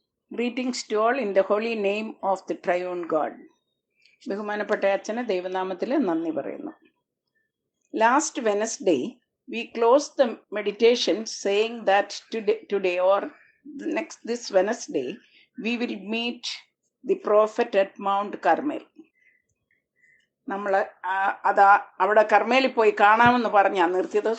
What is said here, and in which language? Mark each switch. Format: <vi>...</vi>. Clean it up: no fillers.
<en>Greetings to all in the holy name of the triune God.</en> <ml>ബഹുമാനപ്പെട്ട അച്ഛന് ദൈവനാമത്തിൽ നന്ദി പറയുന്നു.</ml> <en>Last Wednesday, we closed the meditation saying that today or this Wednesday, we will meet the prophet at Mount Carmel.</en> <ml>നമ്മൾ അവിടെ കർമേലിൽ പോയി കാണാമെന്ന് പറഞ്ഞാൽ നിർത്തിയത്.</ml>